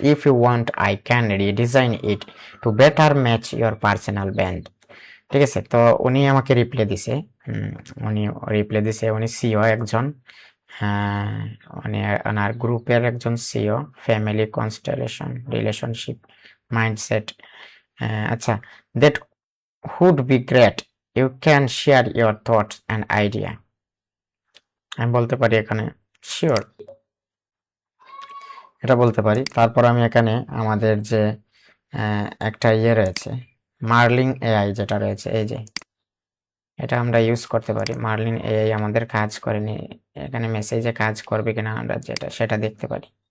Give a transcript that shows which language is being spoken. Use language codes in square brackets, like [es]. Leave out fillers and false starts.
[en] If you want I can redesign it to better match your personal brand. [bn] ঠিক আছে, তো উনি আমাকে রিপ্লাই দিছে। উনি রিপ্লাই দিছে, উনি সিও একজন। হ্যাঁ, উনি ওনার গ্রুপের একজন CO, family constellation relationship mindset. [en] আচ্ছা, that would be great. You can share your thoughts and idea. [bn] আমি বলতে পারি এখানে শিওর, এটা বলতে পারি। তারপর আমি এখানে আমাদের যে একটা ইয়ে রয়েছে, মার্লিং এআই যেটা রয়েছে, এই যে এটা আমরা ইউজ করতে পারি। মার্লিন এআই আমাদের কাজ করেনি, এখানে মেসেজে কাজ করবে কিনা আমরা সেটা দেখতে পারি।